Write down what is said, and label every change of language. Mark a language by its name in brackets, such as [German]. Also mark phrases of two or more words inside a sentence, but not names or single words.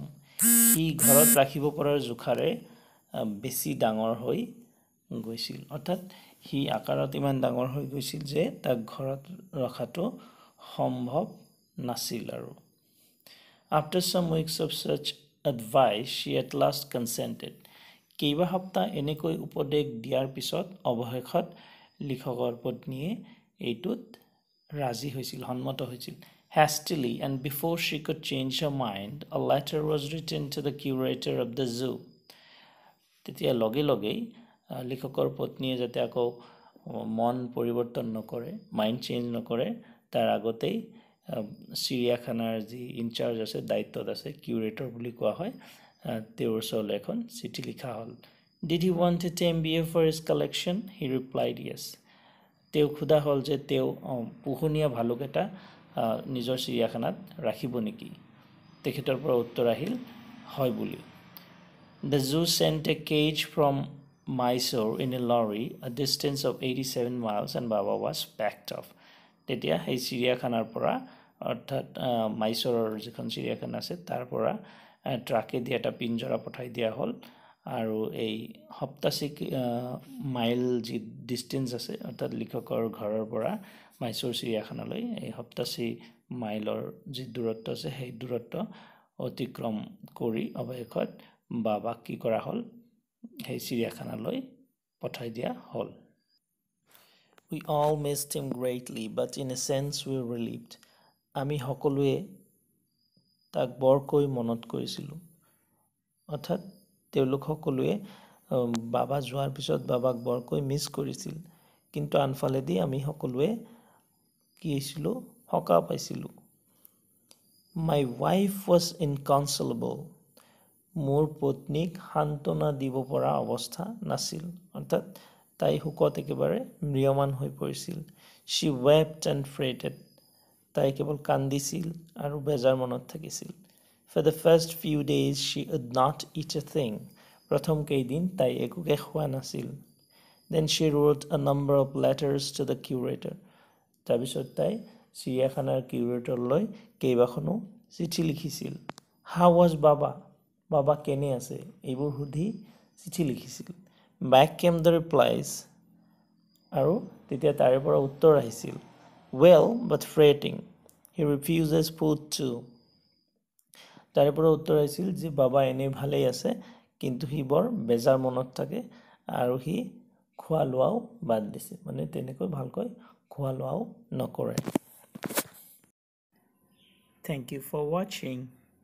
[Assamese] He ঘৰত ৰাখিব পৰাৰ জুখাৰে বেছি ডাঙৰ হৈ গৈছিল অৰ্থাৎ হি আকাৰত ইমান ডাঙৰ হৈ গৈছিল যে তাক ঘৰত ৰখাটো সম্ভৱ নাছিল আৰু [English] After some weeks of such advice, she at last consented. [Assamese] কেইবা সপ্তাহ এনেকৈ উপদেশ দিয়াৰ পিছত অৱশেষত লিখকৰ পত্নীয়ে এইটোত ৰাজি হৈছিল সন্মত হৈছিল [English] Hastily and before she could change her mind, a letter was written to the curator of the zoo. [Assamese] তেতিয়া লগে লগেই লিখকৰ পত্নীয়ে যাতে আকৌ মন পৰিৱৰ্তন নকৰে [English] mind change [Assamese] নকৰে তাৰ আগতেই চিৰিয়াখানাৰ যি ইনচাৰ্জ আছে দায়িত্বত আছে কিউৰেটৰ বুলি কোৱা হয় তেওঁৰ ওচৰলৈ এখন চিঠি লিখা হ'ল [English] Did he want a tame bear for his collection? He replied yes. [Assamese] তেওঁ খুদা হ'ল যে তেওঁ পোহনীয়া ভালুক এটা নিজৰ চিৰিয়াখানাত ৰাখিব নেকি? তেখেতৰ পৰা উত্তৰ আহিল হয় বুলি। [English] The zoo sent a cage from Mysore in a lorry, a distance of 87 miles, and Baba was packed off. [Assamese] তেতিয়া সেই চিৰিয়াখানাৰ পৰা অৰ্থাৎ মাইচৰৰ যিখন চিৰিয়াখানা আছে তাৰ পৰা ট্ৰাকেদি এটা পিঞ্জৰা পঠাই দিয়া হ'ল আৰু এই 87 মাইল যি ডিষ্টেঞ্চ আছে অৰ্থাৎ লিখকৰ ঘৰৰ পৰা মাইচৰ চিৰিয়াখানালৈ এই 87 মাইলৰ যি দূৰত্ব আছে সেই দূৰত্ব অতিক্ৰম কৰি অৱশেষত বাবাক কি কৰা হ'ল সেই চিৰিয়াখানালৈ পঠাই দিয়া হ'ল। [English] We all missed him greatly, but in a sense we were relieved. [Assamese] আমি সকলোৱে তাক বৰকৈ মনত কৰিছিলোঁ। অৰ্থাৎ তেওঁলোক সকলোৱে বাবা যোৱাৰ পিছত বাবাক বৰকৈ মিছ কৰিছিল, কিন্তু আনফালেদি আমি সকলোৱে কি হৈছিলোঁ সকাহ পাইছিলোঁ। [English] My wife was inconsolable. [Assamese] মোৰ পত্নীক সান্তনা দিব পৰা অৱস্থা নাছিল, অৰ্থাৎ তাই শোকত একেবাৰে ম্ৰিয়মান হৈ পৰিছিল। [English] She wept and fretted. [Assamese] তাই কেৱল কান্দিছিল আৰু বেজাৰ মনত থাকিছিল। [English] For the first few days she would not eat a thing. [Assamese] প্ৰথম কেইদিন তাই একোকে খোৱা নাছিল। [English] Then she wrote a number of letters to the curator. [Assamese] তাৰপিছত তাই চিৰিয়াখানাৰ কিউৰেটৰলৈ কেইবাখনো চিঠি লিখিছিল। [English] How was Baba? [Assamese] বাবা কেনে আছে এইবোৰ সুধি চিঠি লিখিছিল। [English] Back came the replies. [Assamese] আৰু তেতিয়া তাৰে পৰা উত্তৰ আহিছিল। [English] Well, but fretting. He refuses food too. [Assamese] তাৰে পৰা উত্তৰ আহিছিল যে বাবা এনেই ভালেই আছে, কিন্তু সি বৰ বেজাৰ মনত থাকে আৰু সি খোৱা লোৱাও বাদ দিছে, মানে তেনেকৈ ভালকৈ খোৱা লোৱাও নকৰে। [English] Thank you for watching.